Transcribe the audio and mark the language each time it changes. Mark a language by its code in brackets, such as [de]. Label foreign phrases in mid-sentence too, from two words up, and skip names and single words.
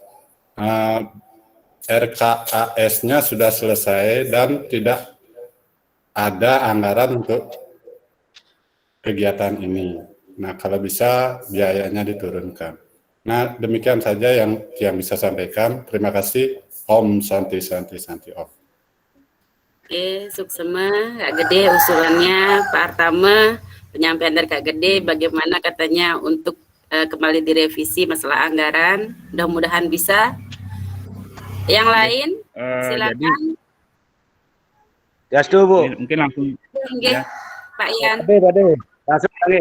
[id] RKAS-nya sudah selesai dan tidak ada anggaran untuk kegiatan ini. Nah, kalau bisa biayanya diturunkan. Nah, demikian saja yang bisa sampaikan. Terima kasih. [sa] Om Santi Santi Santi Om. [id] Oke, Suksema, Kak Gede usulannya, Pak Artama, penyampaian dari Kak Gede, bagaimana katanya untuk kembali direvisi masalah anggaran, mudah-mudahan bisa. Yang lain, silakan. Ya, setuju, Bu. Mungkin langsung. Ya. Pak Ian. Langsung lagi.